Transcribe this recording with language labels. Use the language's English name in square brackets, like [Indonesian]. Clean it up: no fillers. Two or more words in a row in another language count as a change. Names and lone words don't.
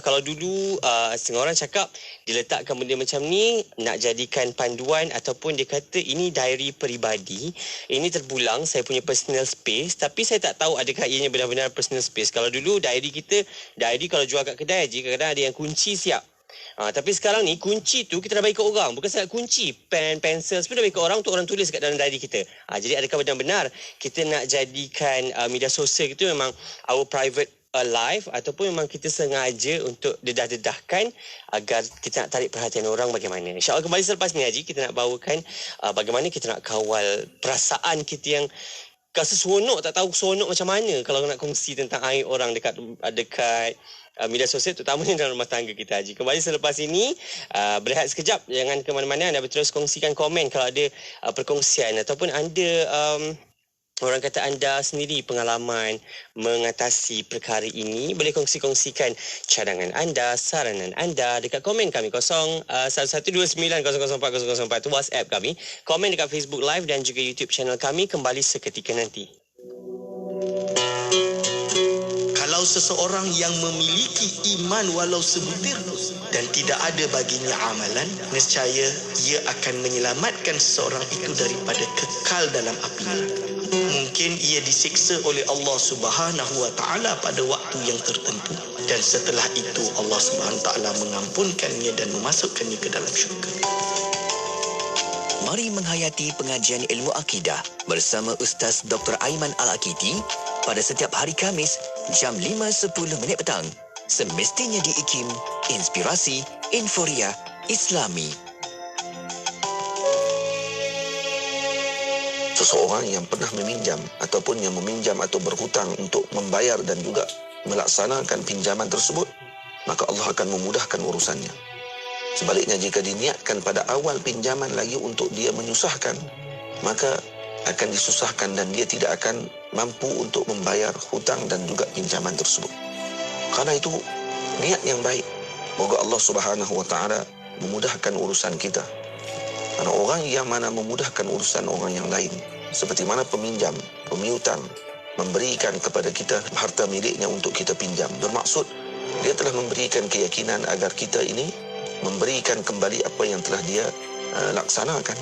[Malay] Kalau dulu setengah orang cakap diletakkan benda macam ni nak jadikan panduan, ataupun dia kata ini diary peribadi, ini terpulang saya punya [English] personal space, [Malay] tapi saya tak tahu adakah ianya benar-benar [English] personal space. [Malay] Kalau dulu diary kalau jual kat kedai je, kadang-kadang ada yang kunci siap. Tapi sekarang ni kunci tu kita dah bagi ke orang. Bukan sahaja kunci, pen, pensel semua dah bagi ke orang untuk orang tulis kat dalam diary kita. Jadi adakah benar-benar kita nak jadikan media sosial itu memang [English] our private life, [Malay] ataupun memang kita sengaja untuk dedah-dedahkan agar kita nak tarik perhatian orang bagaimana? InsyaAllah kembali selepas ni Haji, kita nak bawakan bagaimana kita nak kawal perasaan kita yang rasa seronok, tak tahu seronok macam mana kalau nak kongsi tentang aib orang dekat media sosial, terutamanya dalam rumah tangga kita Haji. Kembali selepas ini, berehat sekejap, jangan ke mana-mana. Anda terus kongsikan komen kalau ada perkongsian, ataupun anda orang kata anda sendiri pengalaman mengatasi perkara ini, boleh kongsikan cadangan anda, saranan anda dekat komen kami 0112900404 tu WhatsApp kami. Komen dekat Facebook Live dan juga YouTube channel kami. Kembali seketika nanti. Kalau seseorang yang memiliki iman walau sebutir dan tidak ada baginya amalan, nescaya ia akan menyelamatkan seseorang itu daripada kekal dalam api. Mungkin ia disiksa oleh Allah [Arabic] سبحانه وتعالى [Malay] pada waktu yang tertentu, dan setelah itu Allah [Arabic] سبحانه وتعالى [Malay] mengampunkannya dan memasukkannya ke dalam syurga. Mari menghayati pengajian ilmu akidah bersama Ustaz Dr. Aiman Al-Akiti pada setiap hari Khamis jam 5.10 petang. Semestinya di IKIM, Inspirasi Inforia Islami. Seseorang yang pernah meminjam ataupun yang meminjam atau berhutang untuk membayar dan juga melaksanakan pinjaman tersebut, maka Allah akan memudahkan urusannya. Sebaliknya, jika diniatkan pada awal pinjaman lagi untuk dia menyusahkan, maka akan disusahkan dan dia tidak akan mampu untuk membayar hutang dan juga pinjaman tersebut. Karena itu, niat yang baik, moga Allah [Arabic] سبحانه وتعالى [Malay] memudahkan urusan kita. Karena orang yang mana memudahkan urusan orang yang lain, seperti mana peminjam, pemiutang memberikan kepada kita harta miliknya untuk kita pinjam, bermaksud dia telah memberikan keyakinan agar kita ini memberikan kembali apa yang telah dia laksanakan.